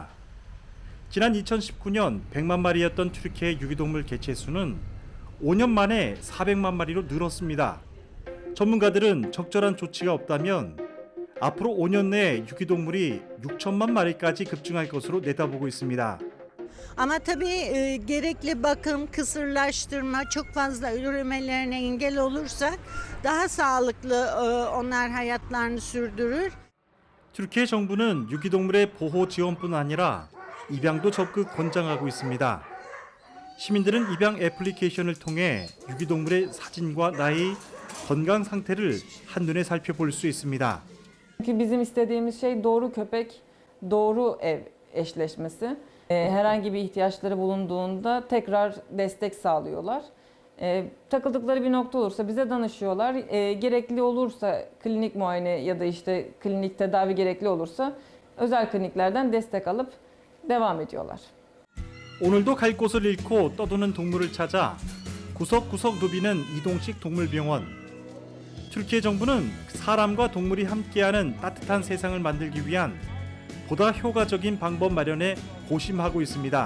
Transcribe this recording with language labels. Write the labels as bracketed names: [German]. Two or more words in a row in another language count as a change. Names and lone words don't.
[Korean] 지난 2019년 100만 마리였던 튀르키예 유기동물 개체 수는 5년 만에 400만 마리로 늘었습니다. 전문가들은 적절한 조치가 없다면 앞으로 5년 내에 유기동물이 6천만 마리까지 급증할 것으로 내다보고 있습니다. [Turkish] Ama tabii gerekli bakım, kısırlaştırma, çok fazla üremelerine engel olursak daha sağlıklı onlar hayatlarını sürdürür. [Korean] 튀르키예 정부는 유기동물의 보호 지원뿐 아니라 입양도 적극 권장하고 있습니다. 시민들은 입양 애플리케이션을 통해 유기동물의 사진과 나이, 건강 상태를 한눈에 살펴볼 수 있습니다. [Turkish] Çünkü bizim istediğimiz şey doğru köpek, doğru ev eşleşmesi. Herhangi bir ihtiyaçları bulunduğunda tekrar destek sağlıyorlar. Takıldıkları bir nokta olursa bize danışıyorlar. Gerekli olursa klinik muayene ya da işte klinik tedavi gerekli olursa özel kliniklerden destek alıp devam ediyorlar. [Korean] 오늘도 갈 곳을 잃고 떠도는 동물을 찾아 구석구석 누비는 이동식 동물병원. 튀르키예 정부는 사람과 동물이 함께하는 따뜻한 세상을 만들기 위한 보다 효과적인 방법 마련에 고심하고 있습니다.